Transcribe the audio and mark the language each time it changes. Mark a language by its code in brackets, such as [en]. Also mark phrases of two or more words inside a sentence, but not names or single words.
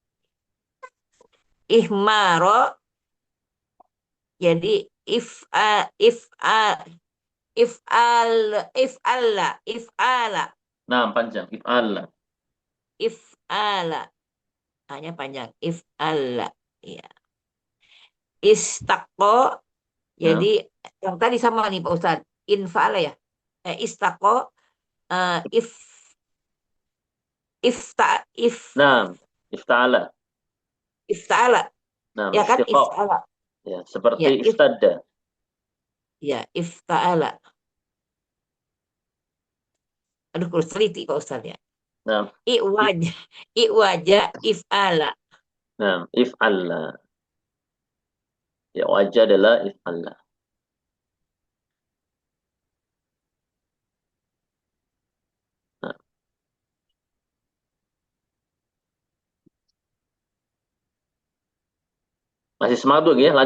[id] Ihmaro, jadi if'ala, Nah, panjang. If'ala. if'ala. Hanya panjang, if'ala. Ya. Istaqo, Nah, jadi yang tadi sama nih Pak Ustadz. Infa'ala ya. Istaqo, if ifta if nah, ifta'ala. ifta'ala. Nah, Ya kan istiqa. ifta'ala. Ya, seperti Ya, istadda. ya ifta'ala. Aduh, kurus teliti Pak Ustadz ya. Nah, if, Iwaja, iwaja if'ala. nah, if'ala. Ya, wajah adalah if'ala. Nah, masih semangat tuh, ya?